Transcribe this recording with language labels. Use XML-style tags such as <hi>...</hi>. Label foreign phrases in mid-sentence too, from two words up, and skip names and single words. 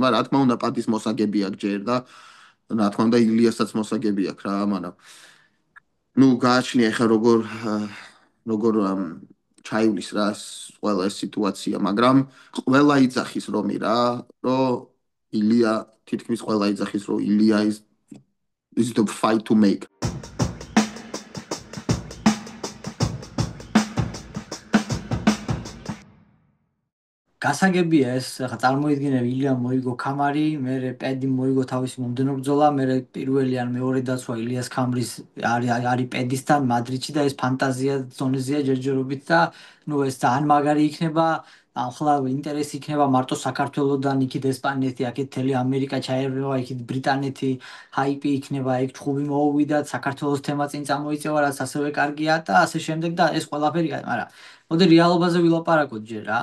<ka>რა თქმა უნდა, პადის მოსაგები აქვს ჯერ და რა თქმა უნდა, ილიასაც მოსაგები აქვს რა, მაგრამ ნუ გააჩნია ხა როგორ ჩაივლის რა ყველა ეს სიტუაცია, მაგრამ ყველა იძახის რომი რა, რომ ილია თითქმის ყველა იძახის რომ ილია</ka> <en>is the fight to make.</en> <ka>გასაგებია ეს, ხა წარმოიდგინე ილიამ მოიგო ქამარი, მერე პედი მოიგო თავისი მომდენო ბრძოლა, მერე პირველი ან მეორე დაცვა ილიას ქამრის არის პედისთან მადრიდში და ეს ფანტაზია ზონეზეა ჯერჯერობით და ნუ ეს ძალიან მაგარი იქნება, ახლა ინტერესი იქნება მარტო საქართველოსდან, იქით ესპანეთი, აქეთ მთელი ამერიკა ჩაერევა, იქით ბრიტანეთი, ჰაიპი იქნება, ეგ ჩხუბი მოუვიდა, საქართველოს თემა წინ წამოიწევა, რაც ასევე კარგია და ასე შემდეგ და ეს ყველაფერი, მაგრამ მოდი რეალობაზე ვილაპარაკოთ ჯერ რა.</ka>